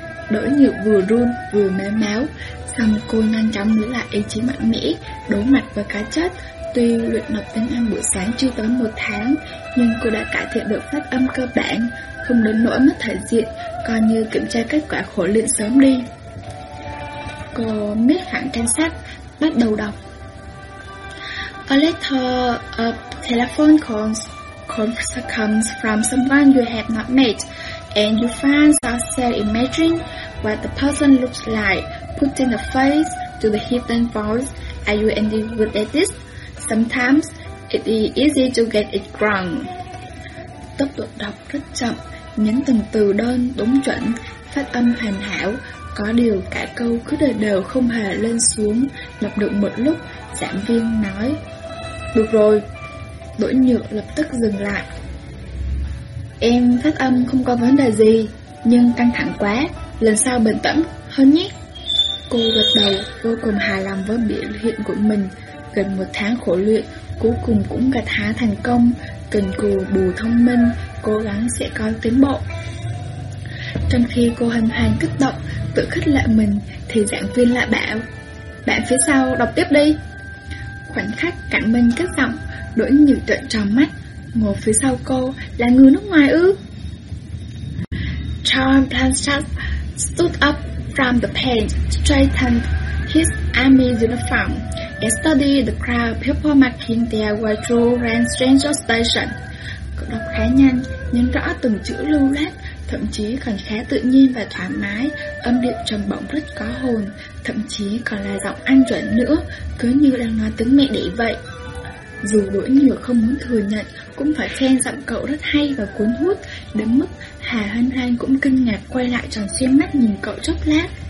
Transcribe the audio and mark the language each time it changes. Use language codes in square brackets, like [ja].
[vi] Đỗ Nhược vừa run vừa méo máu, xong cô nhanh chóng lấy lại ý chí mạnh mẽ, đối mặt với cá chết. Tuy luyện đọc tiếng Anh buổi sáng chưa tới một tháng, nhưng cô đã cải thiện được phát âm cơ bản, không đến nỗi mất thể diện, coi như kiểm tra kết quả khổ luyện sớm đi. Cô miết hẳn trang sách, bắt đầu đọc. [en] A letter of telephone calls comes from someone you have not met, and you find yourself imagining what the person looks like, putting a face to the hidden voice. Are you any good at this? Sometimes it is easy to get it wrong. [vi] Tốc độ đọc rất chậm, nhấn từng từ đơn đúng chuẩn, phát âm hoàn hảo. Có điều cả câu cứ đều không hề lên xuống. Lặp được một lúc, giảng viên nói: Được rồi. Đỗ Nhược lập tức dừng lại. Em phát âm không có vấn đề gì, nhưng căng thẳng quá, lần sau bình tĩnh hơn nhé. Cô gật đầu, vô cùng hài lòng với biểu hiện của mình. Gần một tháng khổ luyện, cuối cùng cũng gặt hái thành công. Cần cù bù thông minh, cố gắng sẽ có tiến bộ. Trong khi cô hân hoan kích động, tự khích lệ mình, thì giảng viên lại bảo: Bạn phía sau đọc tiếp đi. Khoảnh khắc Cảnh Minh kết giọng, Đỗ Nhược trợn tròn mắt. Ngồi phía sau cô là người nước ngoài ư? [en] Charles Blanchard stood up from the page, straightened his army uniform, and studied the crowd people making their way through Grand Central Station. [vi] Cậu đọc khá nhanh, nhấn rõ từng chữ lưu loát, thậm chí còn khá tự nhiên và thoải mái, âm điệu trầm bổng rất có hồn, thậm chí còn là giọng ăn chuẩn nữa, cứ như đang nói tiếng mẹ đẻ vậy. Dù Đỗ Nhược không muốn thừa nhận, cũng phải khen giọng cậu rất hay và cuốn hút, đến mức Hà Hân Hoan cũng kinh ngạc quay lại tròn xoe mắt nhìn cậu chốc lát.